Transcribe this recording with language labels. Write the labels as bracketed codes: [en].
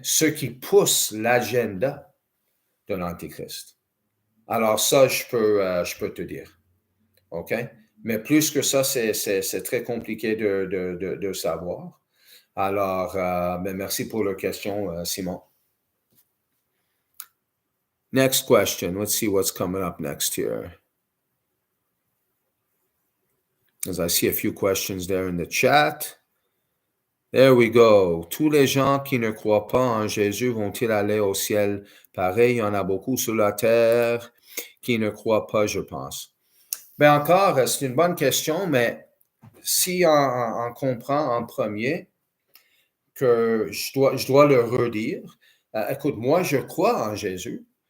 [fr] Ceux qui poussent l'agenda de l'antichrist. Alors ça, je peux te dire. OK? Mais plus que ça, c'est très compliqué de savoir. Alors, merci pour la question, Simon. [en] Next question. Let's see what's coming up next here. As I see a few questions there in the chat. There we go. [fr] Tous les gens qui ne croient pas en Jésus vont-ils aller au ciel? Pareil, il y en a beaucoup sur la terre qui ne croient pas, je pense. Ben encore, c'est une bonne question, mais si on comprend en premier que je dois le redire, écoute, moi, je crois en Jésus.